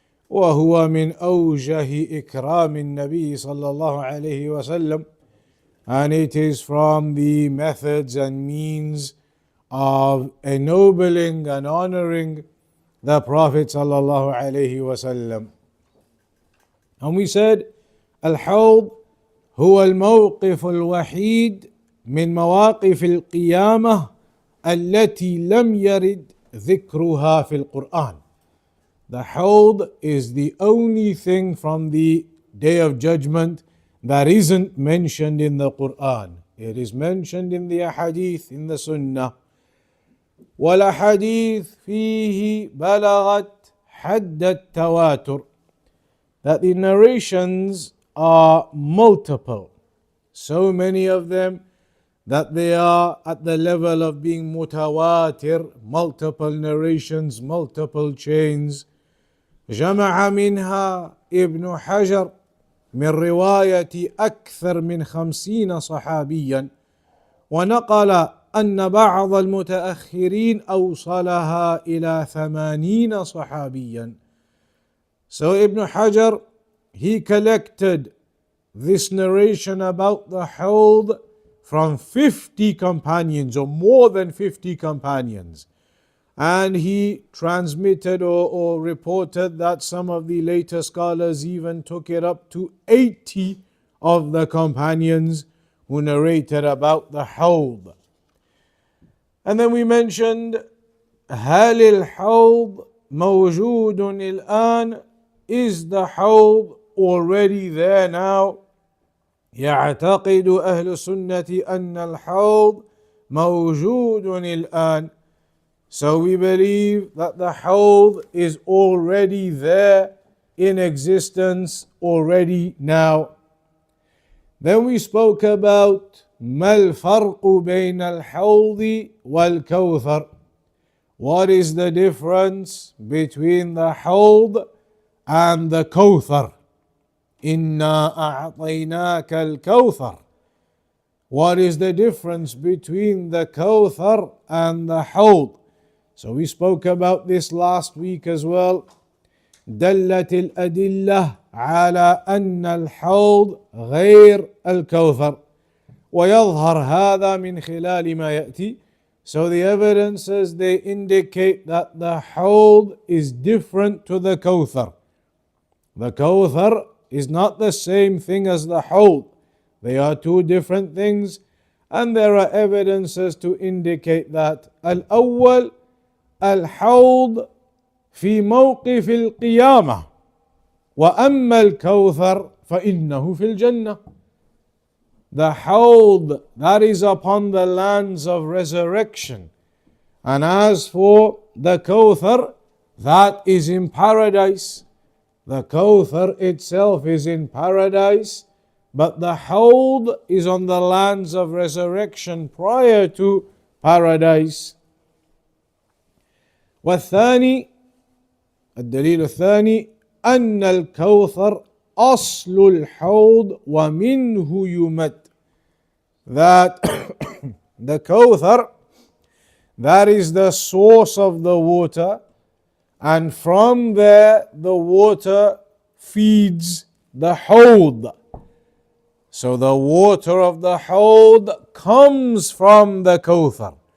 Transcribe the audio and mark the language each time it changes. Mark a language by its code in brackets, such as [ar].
[ar] وَهُوَ مِنْ أَوْجَهِ إِكْرَامِ النَّبِيِّ صَلَّى اللَّهُ عَلَيْهِ وَسَلَّمَ, [en] and it is from the methods and means of ennobling and honoring the Prophet sallallahu alaihi wasallam. And we said, [ar] Al-Hawd هو الموقف الوحيد من مواقف القيامة التي لم يرد ذكرها في القرآن. [en] The Hawd is the only thing from the Day of Judgment that isn't mentioned in the Quran. It is mentioned in the Ahadith, in the Sunnah. [ar] والأحاديث فيه بلغت حد التواتر, [en] that the narrations are multiple, so many of them that they are at the level of being mutawatir, multiple narrations, multiple chains. [ar] جمع منها ابن حجر من رواية أكثر من 50 صحابيا, ونقل أن بعض المتأخرين أوصلها إلى 80 صحابيا. [en] So Ibn Hajar, he collected this narration about the Hawd from 50 companions, or more than 50 companions. And he transmitted or reported that some of the later scholars even took it up to 80 of the companions who narrated about the Hawd. And then we mentioned [ar] هل الحوض موجود الآن, [en] is the Hawd already there now? [ar] يعتقد أهل السنة أن الحوض موجود الآن. [en] So we believe that the Hawd is already there in existence already now. Then we spoke about [ar] ما الفرق بين الحوض والكوثر. [en] What is the difference between the Hawd and the Kawthar? [ar] إنا أعطيناك الكوثر. [en] What is the difference between the Kawthar and the Hawd? So we spoke about this last week as well. [ar] دلت الأدلة على أن الحوض غير الكوثر ويظهر هذا من خلال ما يأتي. [en] So the evidences, they indicate that the Hawd is different to the Kawthar. The Kawthar is not the same thing as the Hawd. They are two different things, and there are evidences to indicate that. [ar] الأول الحوض في موقف القيامة وأما الكوثر فإنه في الجنة. [en] The Hawd, that is upon the lands of resurrection, and as for the Kawthar, that is in paradise. The Kawthar itself is in paradise, but the Hawd is on the lands of resurrection prior to paradise. [ar] والثاني, الدليل الثاني أن الكوثر أصل الحوض ومنه يمد. [en] That the Kawthar, that is the source of the water, and from there the water feeds the Hawd. So the water of the Hawd comes from the Kawthar.